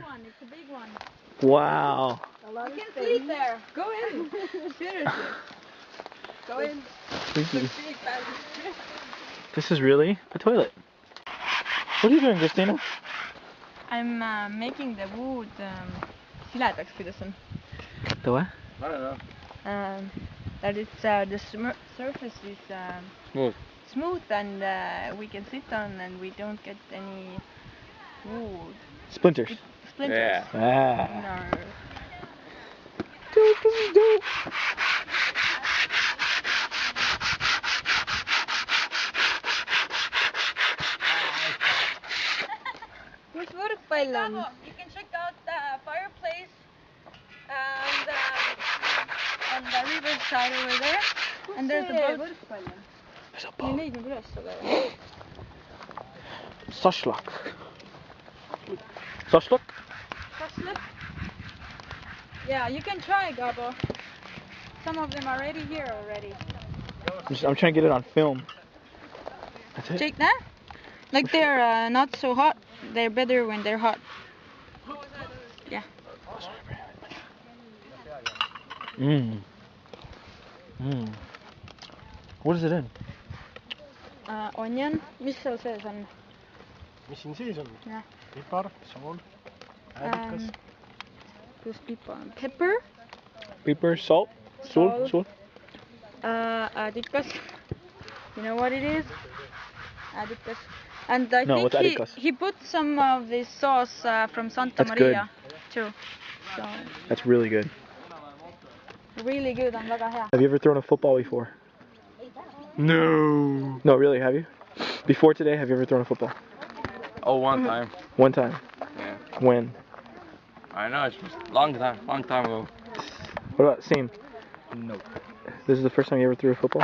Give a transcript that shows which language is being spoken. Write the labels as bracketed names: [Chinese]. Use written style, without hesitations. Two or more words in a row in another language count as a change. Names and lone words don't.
[English] It's a big one. Wow. You can sleep there. Go in. Seriously. Go in. This is really a toilet. What are you doing, Christina? I'm making the wood [Estonian] siledaks, kuidas on. [English] The what? I don't know. That it's the surface is smooth and we can sit on and we don't get any wood Splinters. splinters. Yeah. Ah. No. Dude, this is dope. [Estonian] Kus võrkpall on? [English] You can check out the fireplace and on the river side over there. And there's a boat. There's a boat. [Estonian] Neid nagu üles aga. Sašlak. Sašlak? [English] Yeah, you can try, Gabo. Some of them are already here already. I'm trying to get it on film. That's it? Check that. Like they're not so hot. They're better when they're hot. Yeah. Mmm. Mmm. What is it in? Onion. [Estonian] Mis seal sees on? Mis siin sees on? Jah. Pipar, sool, äädikas. Kus pipa on? [English] Pepper. Pepper, salt, Salt. salt. Adikas. You know what it is? Adikas. And I No, think what's adikas? he put some of this sauce from Santa That's Maria too. So That's really good. really good and [Estonian] väga hea. [English] Have you ever thrown a football before? No. No, really, have you? Before today, have you ever thrown a football? Oh, one time. One time. Yeah. When? I know, it's just long time ago. What about Seem? No. This is the first time you ever threw a football?